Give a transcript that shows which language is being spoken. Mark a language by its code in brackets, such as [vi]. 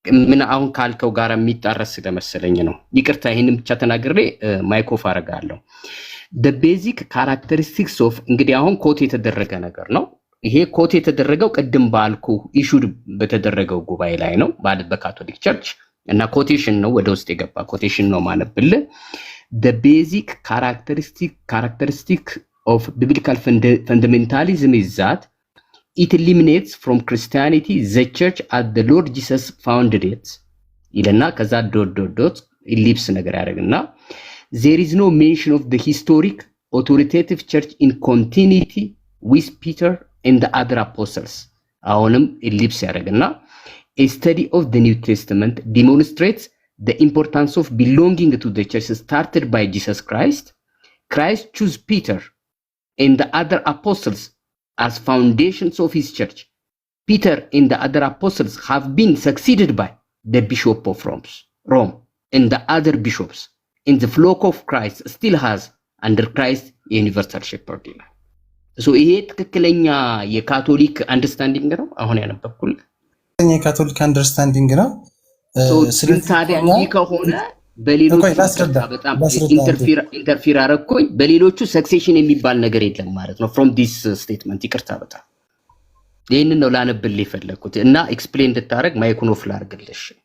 [am] ምን አሁን ካልከው ጋር የሚጣረስ ስለመሰለኝ ነው። ይቅርታ ይሄንን ብቻ ተናግሬ ማይኮፍ አረጋለሁ። [en] the basic characteristics of [am] እንግዲህ አሁን ኮት የተደረገ ነገር ነው። ይሄ ኮት የተደረገው ቅድም ባልኩ ኢሹድ በተደረገው ጉባኤ ላይ ነው ማለት በካቶሊክ ቸርች እና ኮቴሽን ነው ወደ ውስጥ የገባ ኮቴሽን ነው ማነብልህ [en] the basic characteristic of biblical fundamentalism is that it eliminates from Christianity the church as the Lord Jesus founded it. [am] ይለና ከዛ ዶት ኢሊፕስ ነገር ያደርግና [en] there is no mention of the historic authoritative church in continuity with Peter and the other apostles. [am] አሁንም ኢሊፕስ ያደርግና [en] a study of the New Testament demonstrates the importance of belonging to the church started by Jesus Christ. Christ chose Peter and the other apostles as foundations of his church, Peter and the other apostles have been succeeded by the bishop of Rome and the other bishops, and the flock of Christ still has under Christ universal shepherd. [am] So ይሄ ትክክለኛ የካቶሊክ አንደርስታንዲንግ ነው አሁን ያነበብኩልህ። የካቶሊክ አንደርስታንዲንግ ነው። ስለዚህ ታዲያ ይህ ከሆነ በሌሎቹ በጣም ኢንተርፊር አረኩኝ። በሌሎቹ ሰክሴሽን የሚባል ነገር የለም ማለት ነው [en] from this statement። [am] ይቅርታ በጣም ይሄንን ነው ላነብልህ የፈለኩት እና ኤክስፕሌን እንድታረግ ማይኩን ኦፍ ላድርግልሽ።